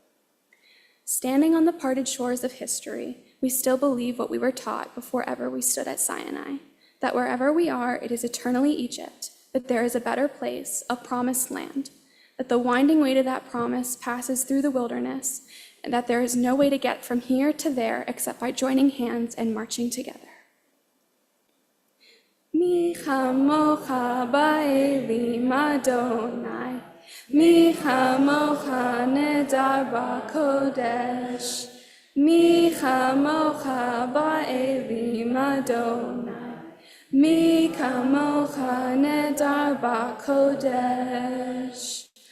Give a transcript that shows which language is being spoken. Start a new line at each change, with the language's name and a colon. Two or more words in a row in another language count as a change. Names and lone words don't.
English: Standing on the parted shores of history, we still believe what we were taught before ever we stood at Sinai, that wherever we are, it is eternally Egypt, that there is a better place, a promised land, that the winding way to that promise passes through the wilderness, and that there is no way to get from here to there except by joining hands and marching together.
Hebrew: מי כמכה באלים יהוה מי כמכה נאדר בקדש מי כמכה באלים יהוה מי כמכה נאדר בקדש.